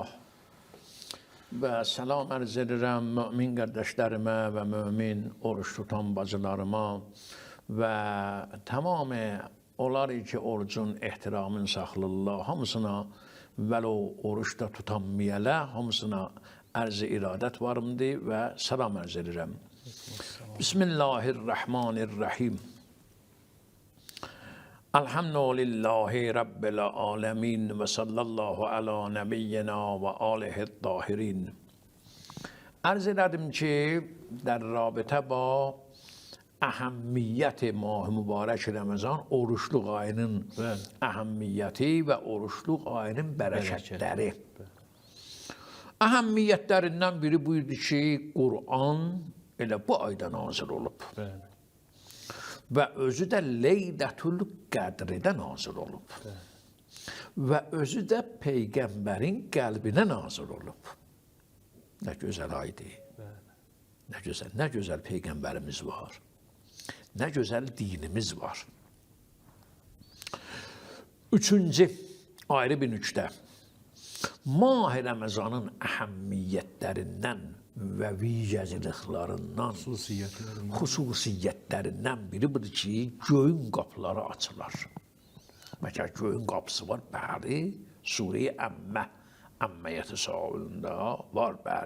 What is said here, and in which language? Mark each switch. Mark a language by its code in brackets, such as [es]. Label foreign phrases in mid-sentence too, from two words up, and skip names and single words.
[az] Və salam ərz edirəm mümin qardaşlarıma və mümin oruç tutan bacılarıma və tamamı onlar ki orucun ehtiramını saxlayırlar hamısına və o oruçda tutanmayalə hamısına ərz-i iradət varımdır və salam ərz edirəm. [ar] بسم الله الرحمن الرحيم. الحمد لله رب العالمين و صلى الله على نبينا و آله الطاهرين. [az] Ərz edirəm ki, [fa] در رابطه با اهمیت ماه مبارک رمضان [az] oruçluq ayının əhəmmiyyəti və oruçluq ayının bərəkətləri. Əhəmmiyyətlərindən biri buydu ki, Qur'an elə bu ayda nazil olub. Və özü də Leylətül Qədrdə nazil olub. Və özü də Peyğəmbərin qəlbinə nazil olub. Nə gözəl aydır. Nə gözəl Peyğəmbərimiz var. Nə gözəl dinimiz var. Üçüncü ayrı bir nüqtə. Mah-i Ramazanın əhəmmiyyətlərindən və vicəziliklərindən, xüsusiyyətlərindən biri budur ki, göyün qapıları açılar. Məkər göyün qapısı var, bəli, Sure-i Əmməyyəti sahibində var, bəli.